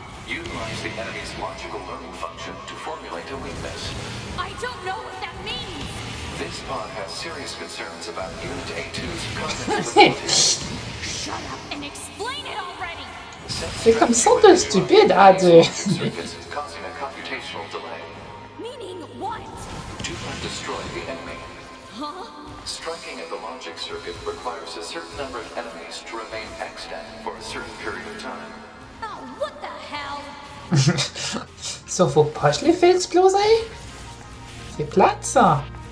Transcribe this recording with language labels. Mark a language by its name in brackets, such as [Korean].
[English] Utilize the enemy's logical learning function to formulate a weakness. I don't know what that means! This pod has serious concerns about Unit A2's cognitive abilities. Shut up and explain it already! [French] C'est comme ça de stupide à dire. [English] Circuits causing a computational delay. Meaning what? Do not destroy the enemy. Huh? Striking at the logic circuit requires a certain number of enemies to remain extant for a certain period of time. Oh, what the hell? [French] Ça, faut pas que je les fais exploser. C'est plate, ça.